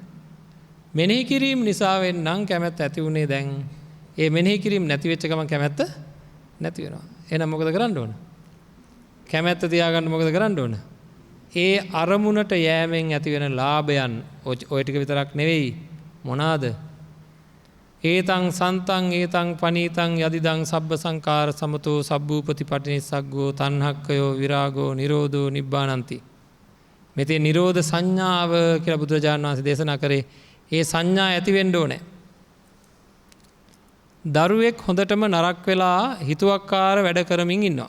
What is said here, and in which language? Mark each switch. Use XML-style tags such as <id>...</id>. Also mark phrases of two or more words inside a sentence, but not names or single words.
<si>මෙනෙහි කිරීම නිසා වෙන්නම් කැමැත්ත ඇති වුණේ දැන්. ඒ මෙනෙහි කිරීම නැති වෙච්ච ගමන් කැමැත්ත නැති වෙනවා. එහෙනම් මොකද කරන්න ඕන? කැමැත්ත තියාගන්න මොකද කරන්න ඕන? ඒ අරමුණට යෑමෙන් ඇති වෙන ලාභයන් ඔය ටික විතරක් නෙවෙයි. මොනවාද?</si> <pi>ඒතං සන්තං ඒතං පනීතං යදිදං සබ්බ සංකාර සමතෝ සබ්බූපති පටිනිස්සග්ගෝ තණ්හක්කයෝ විරාගෝ නිරෝධෝ නිබ්බානන්ති.</pi> <si>මෙතේ නිරෝධ සංඥාව කියලා බුදුරජාණන් වහන්සේ දේශනා කරේ. ඒ සංඥා ඇති වෙන්න ඕනේ. දරුවෙක් හොඳටම නරක වෙලා හිතුවක්කාර වැඩ කරමින් ඉන්නවා.</si>